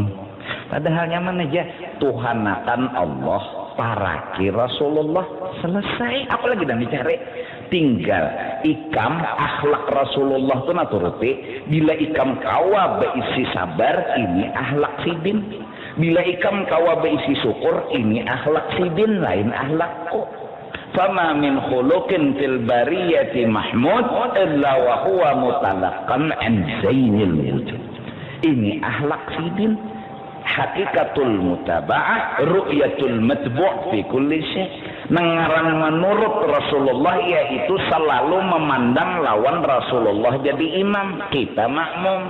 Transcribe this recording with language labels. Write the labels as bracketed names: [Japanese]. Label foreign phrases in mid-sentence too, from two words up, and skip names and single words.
[Banjar] Padahal nyaman aja Tuhan akan Allah paraki Rasulullah selesai. Apalagi dan dicari. Tinggal ikam akhlak Rasulullah itu naturuti. Bila ikam kawa beisi sabar, ini akhlak sidin. Bila ikam kawa beisi syukur, ini akhlak sidin, lain akhlakku. [Arabic] فما من خلق في البرية محمود إلا وهو متلقى عن زين الوجود. [Banjar] Ini akhlak sidin. [Arabic] حقيقة المتابعة رؤية المتبوع في كل شيء'. [Banjar] Nengarang menurut Rasulullah yaitu selalu memandang lawan Rasulullah jadi imam, kita makmum.